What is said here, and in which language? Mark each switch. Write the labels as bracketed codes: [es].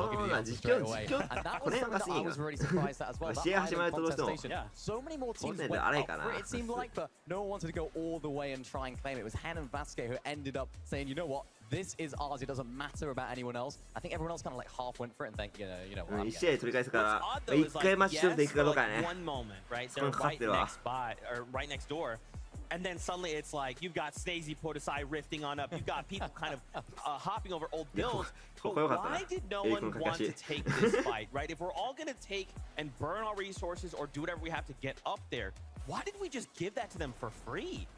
[en] I'll give you the answer straight away. And that was something that I was really surprised at as well. That island contestation. So many more teams went up for it, it seemed like, but no one wanted to go all the way and try and claim it. It was Han and Vasquez who ended up saying, you know what, this is ours. It doesn't matter about anyone else. I think everyone else kind of like half went for it and think, you know what. [ja] 1試合取り返すから1回マッチ勝負でいくかどうかね。 [en] One moment, right? They're right next spot or right next door. And then suddenly it's like you've got Stacey Podesai rifting on up. You've got people kind of hopping over old builds. But why did no one want to take this fight, right? If we're all going to take and burn our resources or do whatever we have to get up there, why did we just give that to them for free?